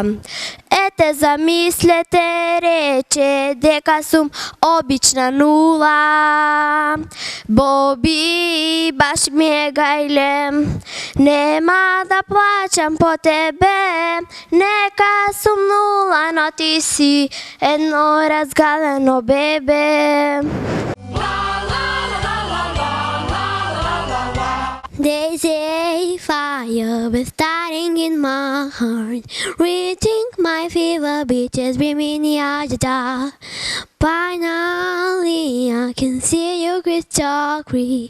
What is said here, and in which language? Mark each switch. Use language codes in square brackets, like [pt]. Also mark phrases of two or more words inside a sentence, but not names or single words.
[mk] Ете замислете, рече, дека сум обична нула. Боби, баш ми е гајле, нема да плачам по тебе. Нека сум нула, но ти си едно разгалено бебе. [en] They say fire is starting in my heart, reaching my fever pitches, bring me near the dark. Finally, I can see you crystal clear.